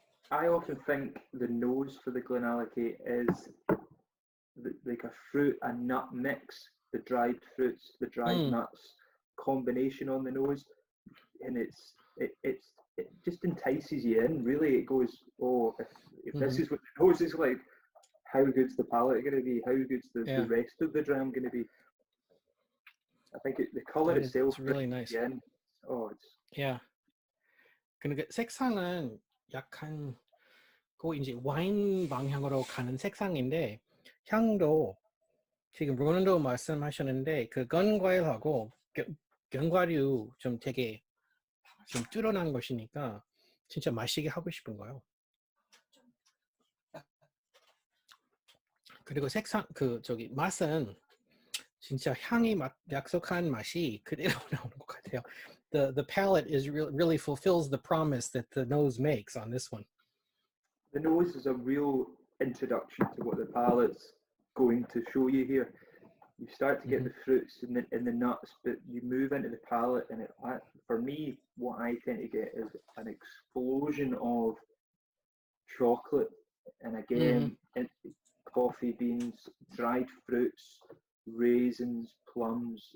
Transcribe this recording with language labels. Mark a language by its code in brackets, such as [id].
[en] I often think the nose for the GlenAllachie is like a fruit and nut mix, the dried fruits, the dried nuts combination on the nose, and it just entices you in. Really, it goes, oh, if this is what the nose is like, how good's the palate going to be? How good's the rest of the dram going to be? I think the color itself is really nice. Oh, it's yeah. [ko] 그러니까 색상은 약간 그 이제 와인 방향으로 가는 색상인데 향도 지금 로난도 말씀하셨는데 그 건과일하고 견과류 좀 되게 좀 뚫어난 것이니까 진짜 마시게 하고 싶은 거예요. 그리고 색상 그 저기 맛은 진짜 향이 약속한 맛이 그대로 나오는 것 같아요. [en] The palate is really fulfills the promise that the nose makes on this one. The nose is a real introduction to what the palate's going to show you here. You start to get the fruits and the nuts, but you move into the palate, and for me, what I tend to get is an explosion of chocolate, and again, coffee beans, dried fruits, raisins, plums.